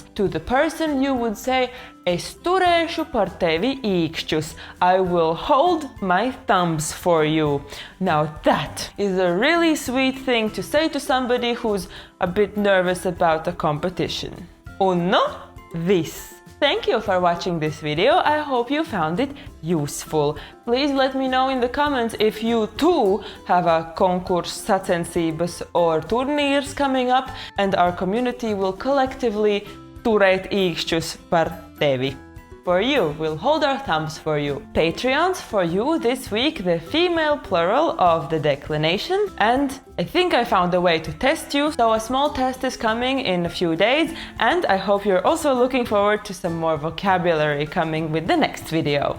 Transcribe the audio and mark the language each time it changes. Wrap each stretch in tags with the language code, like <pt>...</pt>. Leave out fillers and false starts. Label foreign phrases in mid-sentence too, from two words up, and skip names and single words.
<en>To the person you would say,</en> <lv>es turēšu par tevi īkšķus,</lv> <en>I will hold my thumbs for you. Now that is a really sweet thing to say to somebody who's a bit nervous about a competition.</en> <lv>Un nu, viss!</lv> <en>Thank you for watching this video, I hope you found it useful. Please let me know in the comments if you too have a konkurs, sacensības or turnīrs coming up, and our community will collectively</en> <lv>turēt īkšķus par tevi.</lv> <en>For you, we'll hold our thumbs for you. Patreons for you this week, the female plural of the declination, and I think I found a way to test you, so a small test is coming in a few days, and I hope you're also looking forward to some more vocabulary coming with the next video.</en>